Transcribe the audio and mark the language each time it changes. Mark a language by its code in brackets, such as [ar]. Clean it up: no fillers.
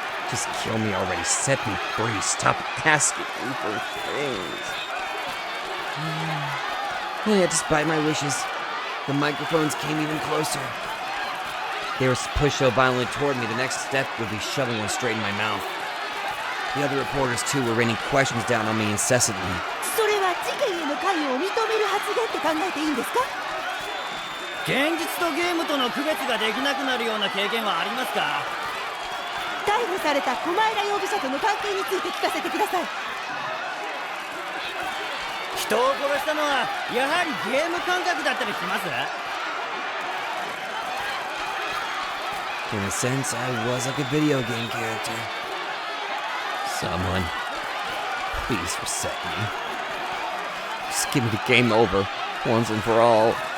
[en] Just kill me already. Set me free. Stop asking me for things. Yet, despite my wishes, the microphones came even closer. They were pushed so violently toward me, the next step would be shoving one straight in my mouth. The other reporters, too, were raining questions down on me incessantly. [ja] それは事件への関与を認める発言って考えていいんですか？現実とゲームとの区別ができなくなるような経験はありますか？逮捕された小前田容疑者との関係について聞かせてください。人を殺したのはやはりゲーム感覚だったりします？ [en] In a sense, I was like a video game character. Someone, please reset me. Just give me the game over, once and for all.